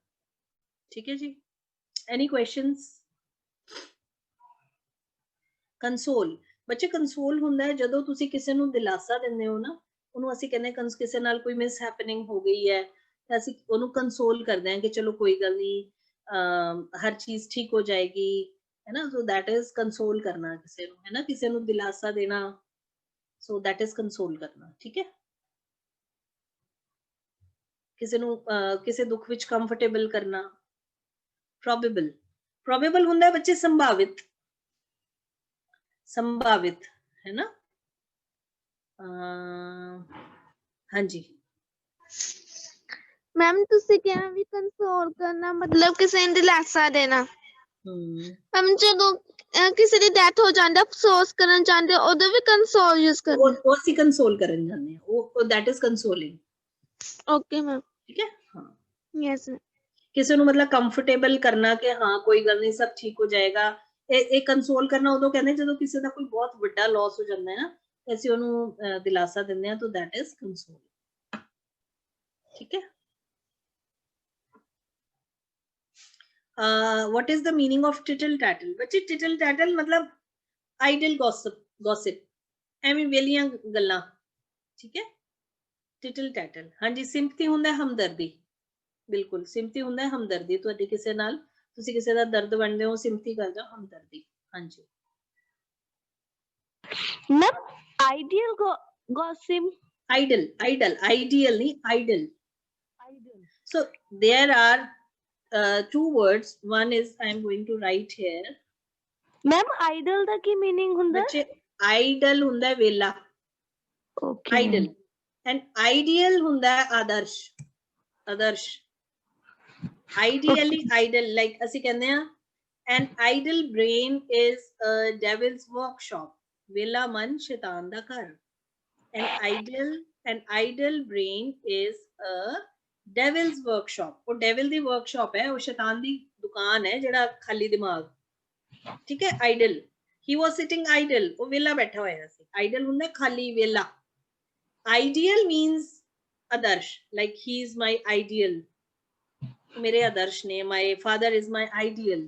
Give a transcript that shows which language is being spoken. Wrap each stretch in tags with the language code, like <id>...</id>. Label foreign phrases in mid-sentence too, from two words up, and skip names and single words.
<pa>ਠੀਕ ਹੈ ਜੀ,</pa> <en>any questions?</en> <pa>ਕੰਸੋਲ, ਬੱਚੇ ਕੰਸੋਲ ਹੁੰਦਾ ਹੈ ਜਦੋਂ ਤੁਸੀਂ ਕਿਸੇ ਨੂੰ ਦਿਲਾਸਾ ਦਿੰਦੇ ਹੋ ਨਾ, ਉਹਨੂੰ ਅਸੀਂ ਕਹਿੰਦੇ ਕਿਸੇ ਨਾਲ ਕੋਈ</pa> <en>mis happening</en> <pa>ਹੋ ਗਈ ਹੈ ਤਾਂ ਅਸੀਂ ਉਹਨੂੰ ਕੰਸੋਲ ਕਰਦੇ ਹਾਂ ਕਿ ਚਲੋ ਕੋਈ ਗੱਲ ਨਹੀਂ, ਹਰ ਚੀਜ਼ ਠੀਕ ਹੋ ਜਾਏਗੀ,</pa> <hi>है ना।</hi> <en>so that is</en> <hi>कंसोल करना किसी ਨੂੰ, है ना, किसी ਨੂੰ दिलासा देना,</hi> <en>so that is</en> <hi>कंसोल करना। ठीक है, किसी</hi> <pa>ਨੂੰ ਕਿਸੇ ਦੁੱਖ ਵਿੱਚ ਕੰਫਰਟੇਬਲ ਕਰਨਾ। ਪ੍ਰੋਬੇਬਲ, ਪ੍ਰੋਬੇਬਲ ਹੁੰਦਾ ਹੈ ਬੱਚੇ ਸੰਭਾਵਿਤ, ਸੰਭਾਵਿਤ,</pa> <hi>है ना।</hi> <pa>ਹਾਂਜੀ मैम ਤੁਸੀਂ ਕਿਹਾ ਵੀ ਕੰਸੋਲ ਕਰਨਾ ਮਤਲਬ ਕਿਸੇ ਨੂੰ ਦਿਲਾਸਾ ਦੇਣਾ। ਮੈਮ ਜਦੋਂ ਕਿਸੇ ਦੀ ਡੈਥ ਹੋ ਜਾਂਦੀ, ਅਫਸੋਸ ਕਰਨ ਚਾਹੁੰਦੇ ਉਦੋਂ ਵੀ ਕੰਸੋਲ ਯੂਜ਼ ਕਰਨਾ। ਉਹ ਅਸੀਂ ਕੰਸੋਲ ਕਰਨ ਜਾਂਦੇ ਹਾਂ, ਉਹ</pa> <en>that is consoling। okay ma'am,</en> <pa>ਠੀਕ ਹੈ, ਹਾਂ</pa> <en>ਯੈਸ।</en> <pa>ਕਿਸੇ ਨੂੰ ਮਤਲਬ ਕੰਫਰਟੇਬਲ ਕਰਨਾ ਕਿ ਹਾਂ ਕੋਈ ਗੱਲ ਨਹੀਂ, ਸਭ ਠੀਕ ਹੋ ਜਾਏਗਾ। ਇਹ ਕੰਸੋਲ ਕਰਨਾ ਉਦੋਂ ਕਹਿੰਦੇ ਜਦੋਂ ਕਿਸੇ ਦਾ ਕੋਈ ਬਹੁਤ ਵੱਡਾ ਲਾਸ ਹੋ ਜਾਂਦਾ ਹੈ ਨਾ, ਅਸੀਂ ਉਹਨੂੰ ਦਿਲਾਸਾ ਦਿੰਦੇ ਹਾਂ, ਤਾਂ</pa> <en>that is console।</en> <pa>ਠੀਕ ਹੈ।</pa> <en>what is the meaning of tittle tattle?</en> <pa>ਬੱਚੇ</pa> <en>tittle tattle</en> <pa>ਮਤਲਬ</pa> <en>idle gossip,</en> <pa>ਐਵੇਂ ਵੇਲੀਆਂ ਗੱਲਾਂ। ਠੀਕ ਹੈ,</pa> <en>tittle tattle।</en> <pa>ਹਾਂਜੀ, ਸਿੰਪਥੀ ਹੁੰਦਾ ਹਮਦਰਦੀ, ਬਿਲਕੁਲ ਸਿੰਪਥੀ ਹੁੰਦਾ ਹਮਦਰਦੀ, ਤੁਹਾਡੀ ਕਿਸੇ ਨਾਲ, ਤੁਸੀਂ ਕਿਸੇ ਦਾ ਦਰਦ ਵੰਡਦੇ ਹੋ, ਸਿੰਪਥੀ ਕਰਦੇ ਹੋ, ਹਮਦਰਦੀ। ਹਾਂਜੀ</pa> <en>ma'am ideal gossip, ideal</en> <pa>ਨਹੀਂ,</pa> <en>idle। so there are two words, one is I am going to write here।</en> <pa>ਮੈਮ ਆਈਡਲ ਦਾ ਕੀ ਮੀਨਿੰਗ ਹੁੰਦਾ? ਬੱਚੇ ਆਈਡਲ ਹੁੰਦਾ ਵੇਲਾ,</pa> <en>ਓਕੇ। idle, and ideal</en> <pa>ਹੁੰਦਾ ਆਦਰਸ਼, ਆਦਰਸ਼।</pa> <en>ideally idle, like</en> <pa>ਅਸੀਂ ਕਹਿੰਦੇ ਆ</pa> <en>an idle brain is a devil's workshop,</en> <pa>ਵੇਲਾ ਮਨ ਸ਼ੈਤਾਨ ਦਾ ਘਰ।</pa> <en>an idle brain is a devil's workshop,</en> <pa>ਉਹ ਡੈਵਿਲ ਦੀ ਵਰਕਸ਼ਾਪ ਹੈ, ਉਹ ਸ਼ੈਤਾਨ ਦੀ ਦੁਕਾਨ ਹੈ, ਜਿਹੜਾ ਖਾਲੀ ਦਿਮਾਗ। ਠੀਕ ਹੈ, ਆਈਡਲ,</pa> <en>he was sitting idle,</en> <pa>ਉਹ ਵੇਲਾ ਬੈਠਾ ਹੋਇਆ ਸੀ। ਆਈਡਲ ਹੁੰਦਾ ਖਾਲੀ, ਵੇਲਾ।</pa> <en>ideal means</en> <pa>ਆਦਰਸ਼,</pa> <en>like he is my ideal,</en> <pa>ਮੇਰੇ ਆਦਰਸ਼ ਨੇ,</pa> <en>my father is my ideal।</en>